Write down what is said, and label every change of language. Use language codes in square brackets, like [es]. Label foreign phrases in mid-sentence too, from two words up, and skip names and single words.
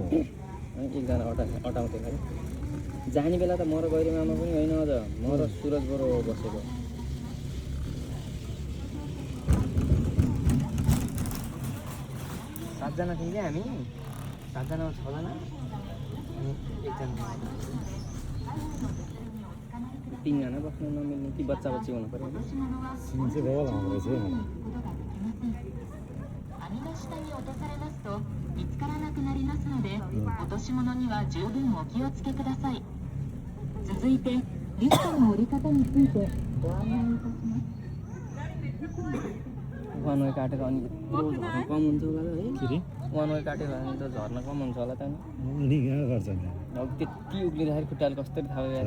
[ne] एकजना अटाउँथ्यो खालि जाने बेला त म र गैरे मामा पनि होइन अझ म र सुरज बरो बसेको 7 जना थियौँ क्या हामी 7 जना 6 जना अनि एकजना 3 जना बस्नु नमिल्ने कि बच्चा बच्ची हुनु पर्यो सिन चाहिँ भयो होला हाम्रो चाहिँ [ja] 網の下に落とされますと見つからなくなりますので、落とし物には十分お気をつけください。続いてリフトの折り方についてご案内いたします。 [en] one way [ne] काटेर अनि यत्रो झर्न कम हुन्छ होला है के रे [en] one way [ne] काटेर अनि त झर्न कम हुन्छ होला त नि कहाँ गर्छ नि अब त्यति उक्लिँदाखेरि खुट्टाले कस्तरी थाहा भयो